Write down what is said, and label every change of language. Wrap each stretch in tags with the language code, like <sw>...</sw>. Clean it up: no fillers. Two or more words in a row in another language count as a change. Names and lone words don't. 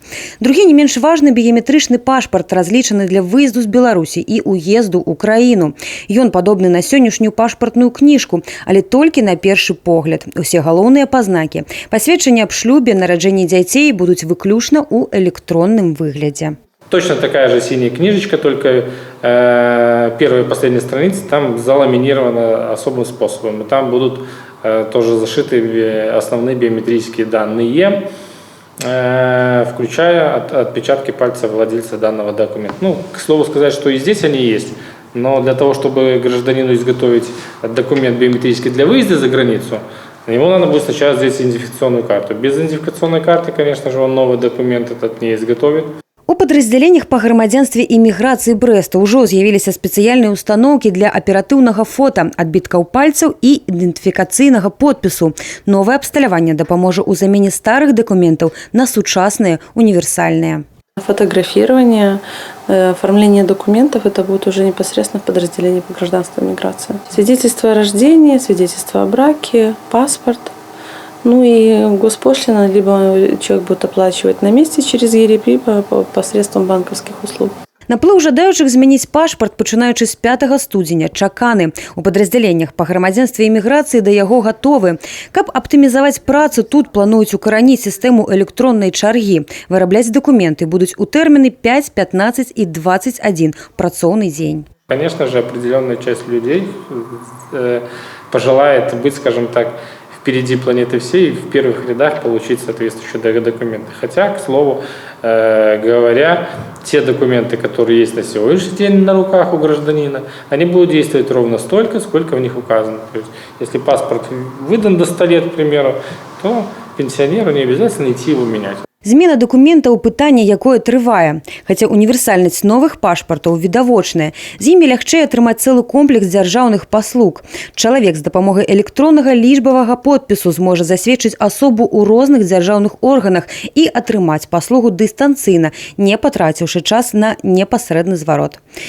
<be>Другі не менш важны біяметрычны пашпарт разлічаны для выезду з Беларусі і уезду ў краіну. Ён падобны на сённяшнюю пашпартную кніжку, але толькі на першы погляд. Усе галоўныя пазнакі. Пасведчанні аб шлюбе, нараджэнні дзяцей будуць выключна ў электронным выглядзе.</be> <ru>Точно такая же синяя книжечка, только первая и последняя страница там заламинирована особым способом. И там будут тоже зашиты основные биометрические данные, включая отпечатки пальца владельца данного документа. Ну, к слову сказать, что и здесь они есть, но для того, чтобы гражданину изготовить документ биометрический для выезда за границу, ему надо будет сначала сделать идентификационную карту. Без идентификационной карты, конечно же, он новый документ этот не изготовит.</ru> <be>У падраздзяленнях па грамадзянстве і міграцыі Брэста ўжо з'явіліся спецыяльныя установкі для аператыўнага фота, адбіткаў пальцаў і ідэнтыфікацыйнага подпісу. Новае абсталяванне дапаможа ў замене старых дакументаў на сучасныя, універсальныя.</be> <ru>Фотографирование, оформление документов – это будет уже непосредственно в подразделении по гражданству и миграции. Свидетельство о рождении, свидетельство о браке, паспорт. Ну и госпошлина, либо человек будет оплачивать на месте через ЕРП посредством банковских услуг.</ru> <be>Наплыў жадаючых змяніць пашпарт, пачынаючы з 5 студзеня, чаканы. У падраздзяленнях па грамадзянстве і міграцыі да яго гатовы. Каб аптымізаваць працу, тут плануюць укараніць сістэму электроннай чаргі. Вырабляць дакументы будуць у тэрміны 5, 15 і 21 працоўны дзень.</be> <ru>Конечно же, определенная часть людей пожелает быть, скажем так, впереди планеты всей и в первых рядах получить соответствующие документы. Хотя, к слову говоря, те документы, которые есть на сегодняшний день на руках у гражданина, они будут действовать ровно столько, сколько в них указано. То есть, если паспорт выдан до 100 лет, к примеру, то пенсионеру не обязательно идти его менять.</ru> <be>Змена дакументаў – пытанне, якое трывае. Хаця універсальнасць новых пашпартаў відавочная. З імі лягчэй атрымаць цэлы комплекс дзяржаўных паслуг. Чалавек з дапамогай электроннага лічбавага подпісу зможа засведчыць асобу ў розных дзяржаўных органах і атрымаць паслугу дыстанцыйна, не патраціўшы час на непасрэдны зварот.</be>